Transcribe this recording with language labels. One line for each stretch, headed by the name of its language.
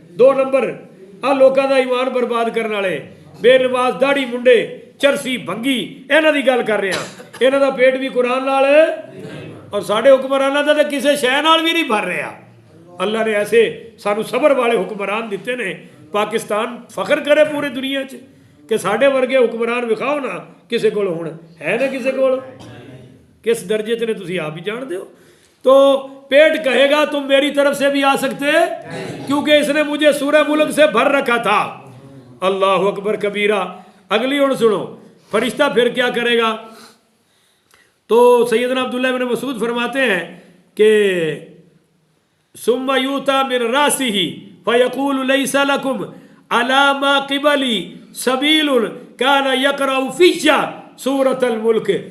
Punjabi: 2 number آ لوکاں دا ایمان برباد کرنے والے بے نماز داڑھی منڈے چرسی بھنگی انہاں دی گل کر رہا. انہاں دا پیٹ بھی قرآن نال اور ساڈے حکمراناں دا تے کسے شے نال بھی نہیں بھر رہا. اللہ نے ایسے سانو صبر والے حکمران دیتے نے. پاکستان فخر کرے پورے دنیا چ کہ ساڈے ورگے حکمران وکھاؤ نا کسے کول ہن ہے نا کسے کول. کس درجے تے نے تسی آپ ہی جان دے ہو.
Urdu: تو پیٹ کہے گا تم میری طرف سے بھی آ سکتے کیونکہ اس نے مجھے سورہ ملک سے بھر رکھا تھا. اللہ اکبر کبیرہ. اگلی ہن سنو فرشتہ پھر کیا کرے گا. تو سیدنا عبداللہ بن مسعود فرماتے ہیں کہ
Arabic: ثم یوتا من راسہ فیقول لیس لکم علی ما قبلی سبیل کان یقرأ فیہ سورۃ الملک.